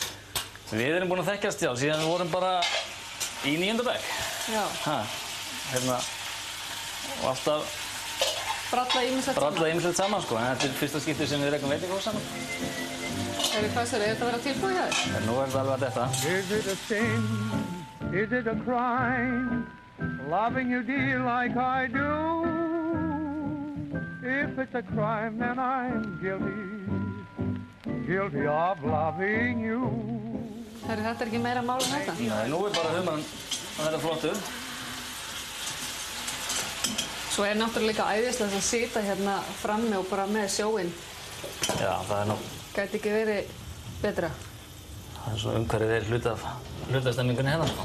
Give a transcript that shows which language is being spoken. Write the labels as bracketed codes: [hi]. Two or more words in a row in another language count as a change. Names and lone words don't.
[is] Við erum búin að þekkjast, já, síðan við vorum bara í 9. bekk. Já. Hérna, og alltaf brallað ýmislegt saman, sko, en þetta er fyrsta skiptið sem við rekum veitingahús saman. Hvað sér, er þetta að vera tilbúið hjá þér? Nú er þetta alveg að detta. [en] Is it a sin? Is it a crime? Loving you dear like I do? If it's a crime, then I'm guilty of loving you. [is] Þetta er ekki meira mál en þetta? Nei, nú er bara humarinn að vera flottur. Svo er náttúrulega líka æðislegt að sitja hérna frammi og bara með sjóinn. Já, það er nú. Gæti ekki verið betra. Það er svo umhverfið er hluti af stemmingunni hérna, sko.